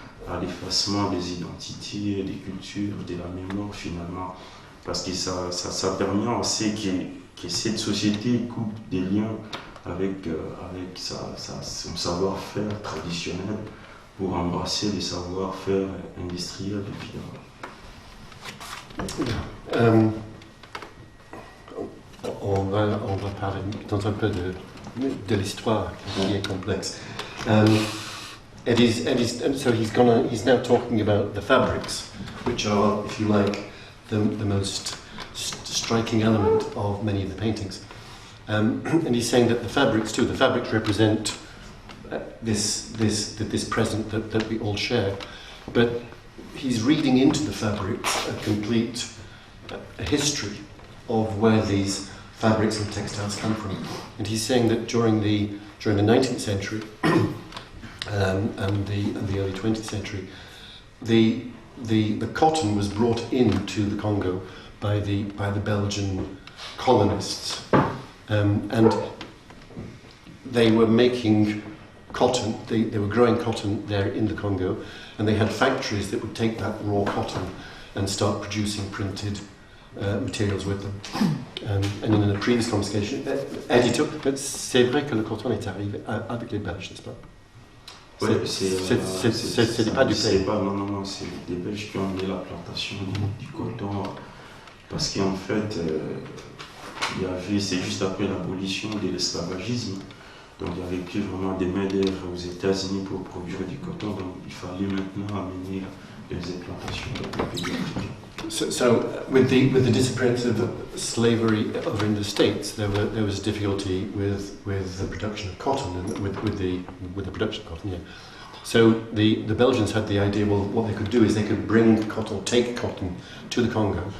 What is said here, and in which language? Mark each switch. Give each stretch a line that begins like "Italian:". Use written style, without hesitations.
French: à l'effacement des identités, des cultures, de la mémoire finalement, parce que ça permet aussi que cette société coupe des liens avec son savoir-faire traditionnel pour embrasser les savoir-faire industriels évidemment. On va parler dans un peu de l'histoire qui est complexe.
English: So he's now talking about the fabrics, which are, if you like, the most striking element of many of the paintings. And he's saying that the fabrics represent this present that we all share. But he's reading into the fabrics a complete history of where these fabrics and textiles come from. And he's saying that during the 19th century and the early 20th century, the cotton was brought into the Congo by the Belgian colonists, and they were making cotton. They were growing cotton there in the Congo, and they had factories that would take that raw cotton and start producing printed materials with them. And in a previous conversation, Eddy took. But
French: c'est vrai que le coton est arrivé avec les Belges, n'est-ce pas? Oui, c'est pas du pays. Non, c'est des Belges qui ont mis la plantation du coton, parce qu'en fait, c'est juste après l'abolition de l'esclavagisme. Donc il n'y avait plus vraiment des main-d'œuvre aux États-Unis pour produire du coton, donc il fallait maintenant amener les implantations dans les pays africains.
English: So with the disappearance of slavery over in the States, there was difficulty with the production of cotton and with the production of cotton. Yeah. So the Belgians had the idea. Well, what they could do is they could bring cotton, take cotton to the Congo.